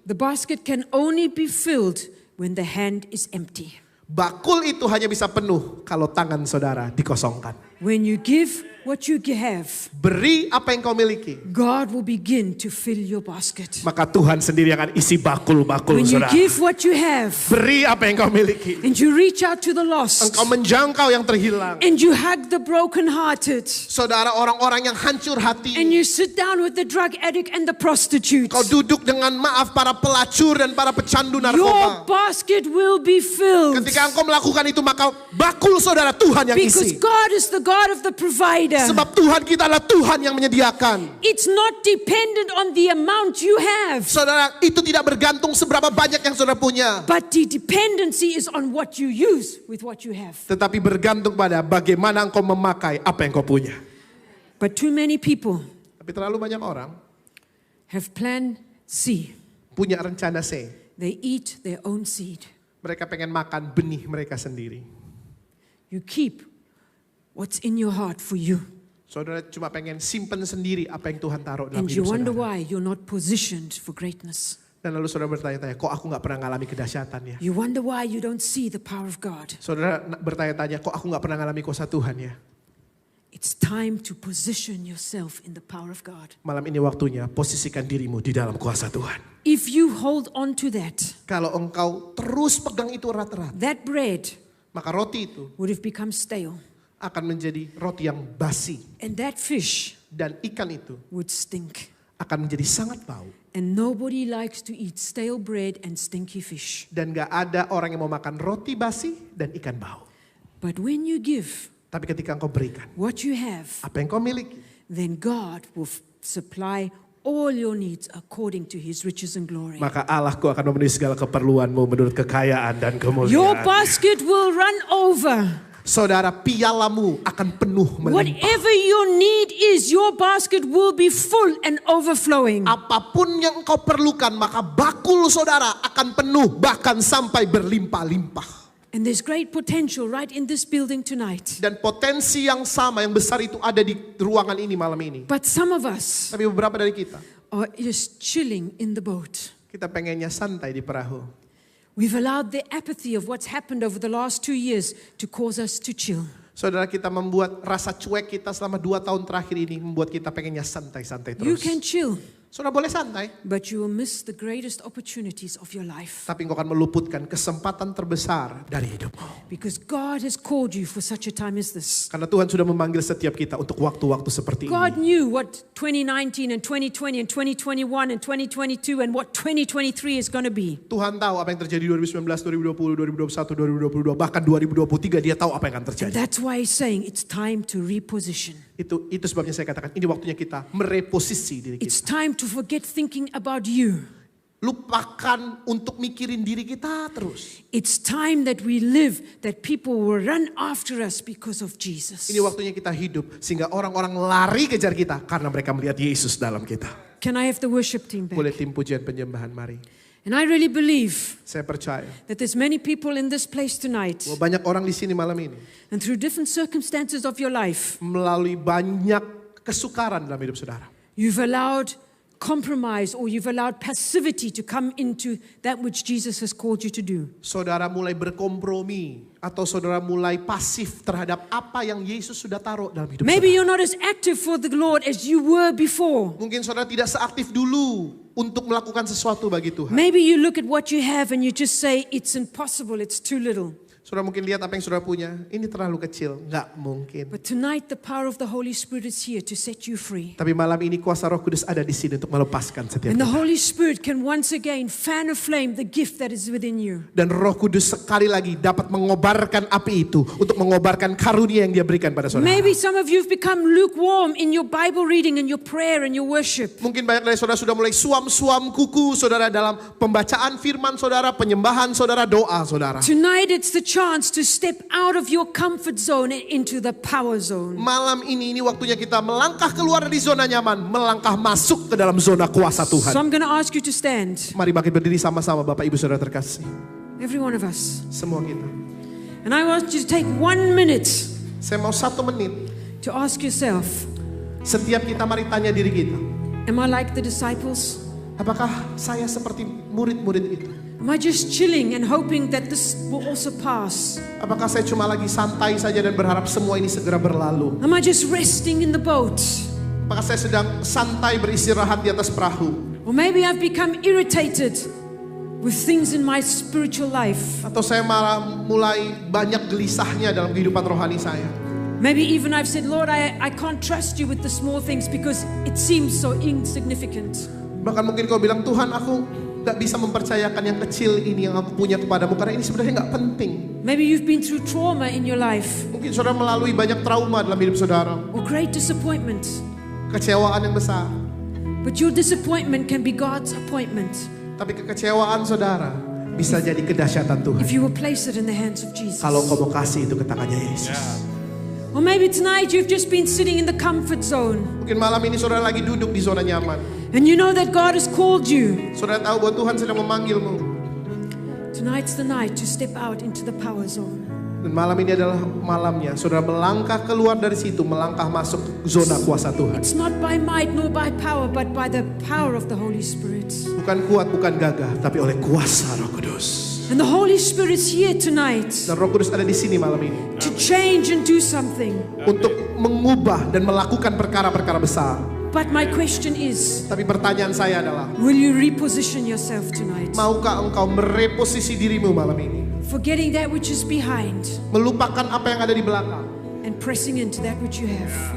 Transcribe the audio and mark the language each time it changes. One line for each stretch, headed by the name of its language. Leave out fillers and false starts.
English: The basket can only be filled when the hand is empty.
Indonesian: Bakul itu hanya bisa penuh kalau tangan saudara dikosongkan.
English: When you give what you have,
Indonesian: Beri apa yang kau miliki.
English: God will begin to fill your basket.
Indonesian: Maka Tuhan sendiri akan isi bakul-bakul
English: When you
Indonesian: saudara.
English: give what you have,
Indonesian: Beri apa yang kau miliki.
English: and you reach out to the lost,
Indonesian: Engkau menjangkau yang terhilang.
English: and you hug the brokenhearted,
Indonesian: Saudara, orang-orang yang hancur hati.
English: and you sit down with the drug addict and the prostitute,
Indonesian: Kau duduk dengan maaf para pelacur dan para pecandu
English: your
Indonesian: narkoba.
English: basket will be filled.
Indonesian: Ketika engkau melakukan itu, maka bakul saudara Tuhan yang
English: Because
Indonesian: isi.
English: God is the God of the provider.
Indonesian: Sebab Tuhan kita adalah Tuhan yang menyediakan.
English: It's not dependent on the amount you have,
Indonesian: Saudara, itu tidak bergantung seberapa banyak yang saudara punya.
English: but the dependency is on what you use with what you have.
Indonesian: Tetapi bergantung pada bagaimana engkau memakai apa yang kau punya.
English: But too many people
Indonesian: Tapi terlalu banyak orang
English: have plan C.
Indonesian: punya rencana C.
English: They eat their own seed.
Indonesian: Mereka pengen makan benih mereka sendiri.
English: You keep what's in your heart for you.
Indonesian: Saudara cuma pengen simpen sendiri apa yang Tuhan taruh dalam
English: And you
Indonesian: hidup
English: wonder
Indonesian: saudara.
English: why you're not positioned for greatness.
Indonesian: Dan lalu saudara bertanya-tanya, kok aku gak pernah ngalami kedahsyatan ya?
English: You wonder why you don't see the power of God.
Indonesian: Saudara bertanya-tanya, kok aku gak pernah ngalami kuasa Tuhan ya?
English: It's time to position yourself in the power of God.
Indonesian: Malam ini waktunya posisikan dirimu di dalam kuasa Tuhan.
English: If you hold on to that,
Indonesian: Kalau engkau terus pegang itu erat-erat,
English: that bread
Indonesian: maka roti itu
English: would have become stale.
Indonesian: akan menjadi roti yang basi.
English: And that fish
Indonesian: Dan ikan itu
English: would stink.
Indonesian: akan menjadi sangat bau.
English: And nobody likes to eat stale bread and stinky fish.
Indonesian: Dan gak ada orang yang mau makan roti basi dan ikan bau.
English: But when you give
Indonesian: Tapi ketika engkau berikan
English: what you have,
Indonesian: apa yang kau miliki,
English: then God will supply all your needs according to His riches and glory.
Indonesian: maka Allahku akan memenuhi segala keperluanmu menurut kekayaan dan
English: Your
Indonesian: kemuliaan.
English: basket will run over.
Indonesian: Saudara, pialamu akan penuh melimpah.
English: Whatever your need is, your basket will be full and overflowing.
Indonesian: Apapun yang engkau perlukan, maka bakul saudara akan penuh bahkan sampai berlimpah-limpah.
English: And there's great potential right in this building tonight.
Indonesian: Dan potensi yang sama, yang besar itu ada di ruangan ini malam ini.
English: But some of us
Indonesian: Tapi beberapa dari kita,
English: are just chilling in the boat.
Indonesian: kita pengennya santai di perahu.
English: We've allowed the apathy of what's happened over the last 2 years to cause us to chill.
Indonesian: Saudara, kita membuat rasa cuek kita selama 2 tahun terakhir ini membuat kita pengennya santai-santai
English: You
Indonesian: terus.
English: can chill,
Indonesian: Saudara boleh santai,
English: but you will miss the greatest opportunities of your life.
Indonesian: tapi engkau akan meluputkan kesempatan terbesar dari hidupmu.
English: Because God has called you for such a time as this.
Indonesian: Karena Tuhan sudah memanggil setiap kita untuk waktu-waktu seperti
English: God
Indonesian: ini.
English: knew what 2019 and 2020 and 2021 and 2022 and what 2023 is going to be.
Indonesian: Tuhan tahu apa yang terjadi 2019, 2020, 2021, 2022, bahkan 2023 dia tahu apa yang akan
English: And
Indonesian: terjadi.
English: that's why He's saying it's time to reposition.
Indonesian: Itu sebabnya saya katakan ini waktunya kita mereposisi diri
English: It's
Indonesian: kita.
English: time to forget thinking about you.
Indonesian: Lupakan untuk mikirin diri kita terus.
English: It's time that we live, that people will run after us because of Jesus.
Indonesian: Ini waktunya kita hidup sehingga orang-orang lari kejar kita karena mereka melihat Yesus dalam kita.
English: Can I have the worship team back?
Indonesian: Boleh tim pujian penyembahan, mari.
English: And I really believe
Indonesian: Saya percaya
English: that there's many people in this place tonight,
Indonesian: bahwa banyak orang di sini malam ini
English: and through different circumstances of your life,
Indonesian: melalui banyak kesukaran dalam hidup saudara.
English: you've allowed compromise or you've allowed passivity to come into that which Jesus has called you to do.
Indonesian: Saudara mulai berkompromi atau saudara mulai pasif terhadap apa yang Yesus sudah taruh dalam hidup
English: Maybe
Indonesian: saudara.
English: you're not as active for the Lord as you were before.
Indonesian: Mungkin saudara tidak seaktif dulu untuk melakukan sesuatu bagi Tuhan.
English: Maybe you look at what you have and you just say, it's impossible, it's too little.
Indonesian: Saudara mungkin lihat apa yang saudara punya, ini terlalu kecil, nggak mungkin.
English: But tonight the power of the Holy Spirit is here to set you free.
Indonesian: Tapi malam ini kuasa Roh Kudus ada di sini untuk melepaskan setiap
English: And the
Indonesian: kita.
English: Holy Spirit can once again fan aflame the gift that is within you.
Indonesian: Dan Roh Kudus sekali lagi dapat mengobarkan api itu untuk mengobarkan karunia yang Dia berikan pada saudara.
English: Maybe some of you have become lukewarm in your Bible reading and your prayer and your worship.
Indonesian: Mungkin banyak dari saudara sudah mulai suam-suam kuku saudara dalam pembacaan firman saudara, penyembahan saudara, doa saudara.
English: Tonight it's the chance to step out of your comfort zone and into the power zone.
Indonesian: Malam ini waktunya kita melangkah keluar dari zona nyaman, melangkah masuk ke dalam zona kuasa Tuhan.
English: So I'm going to ask you to stand,
Indonesian: Mari bangkit berdiri sama-sama Bapak Ibu Saudara terkasih.
English: every one of us.
Indonesian: Semua kita.
English: And I want you to take 1 minute
Indonesian: Saya mau 1 menit.
English: to ask yourself,
Indonesian: Setiap kita mari tanya diri kita.
English: am I like the disciples?
Indonesian: Apakah saya seperti murid-murid itu?
English: Am I just chilling and hoping that this will also pass?
Indonesian: Apakah saya cuma lagi santai saja dan berharap semua ini segera berlalu?
English: Am I just resting in the boat?
Indonesian: Apakah saya sedang santai beristirahat di atas perahu?
English: Or maybe I've become irritated with things in my spiritual life.
Indonesian: Atau saya malah mulai banyak gelisahnya dalam kehidupan rohani saya?
English: Maybe even I've said, Lord, I can't trust you with the small things because it seems so insignificant.
Indonesian: Bahkan mungkin kau bilang, Tuhan aku gak bisa mempercayakan yang kecil ini yang aku punya kepadamu karena ini sebenarnya gak penting.
English: Maybe you've been through trauma in your life
Indonesian: Mungkin saudara melalui banyak trauma dalam hidup saudara.
English: or great disappointment.
Indonesian: Kecewaan yang besar.
English: But your disappointment can be God's appointment
Indonesian: Tapi kekecewaan saudara bisa jadi kedahsyatan Tuhan.
English: if you will place it in the hands of Jesus.
Indonesian: Kalau kau mau kasih itu ke tangannya Yesus.
English: Or maybe tonight you've just been sitting in the comfort zone
Indonesian: Mungkin malam ini saudara lagi duduk di zona nyaman.
English: and you know that God has called you.
Indonesian: Saudara tahu bahwa Tuhan sedang memanggilmu.
English: Tonight's the night to step out into the power zone.
Indonesian: Dan malam ini adalah malamnya saudara melangkah keluar dari situ, melangkah masuk zona kuasa Tuhan.
English: It's not by might nor by power, but by the power of the Holy Spirit.
Indonesian: Bukan kuat, bukan gagah, tapi oleh kuasa Roh Kudus.
English: And the Holy Spirit is here tonight
Indonesian: Dan Roh Kudus ada di sini malam ini
English: to change and do something.
Indonesian: untuk mengubah dan melakukan perkara-perkara besar.
English: But my question is,
Indonesian: Tapi pertanyaan saya adalah,
English: will you reposition yourself tonight?
Indonesian: maukah engkau mereposisi dirimu malam ini?
English: Forgetting that which is behind
Indonesian: Melupakan apa yang ada di belakang
English: and pressing into that which you have.